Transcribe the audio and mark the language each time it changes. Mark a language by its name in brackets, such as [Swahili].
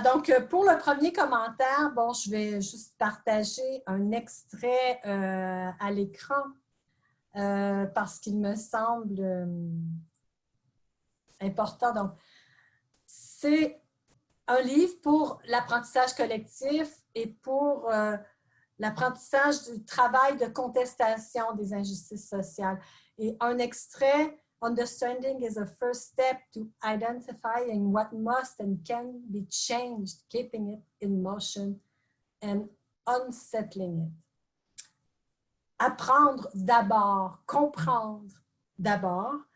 [French] Donc, pour le premier commentaire, bon, je vais juste partager un extrait à l'écran parce qu'il me semble important. Donc, c'est un livre pour l'apprentissage collectif et pour l'apprentissage du travail de contestation des injustices sociales. Et un extrait, [English] Understanding is a first step to identifying what must and can be changed, keeping it in motion and unsettling it. [French] Apprendre d'abord, comprendre d'abord.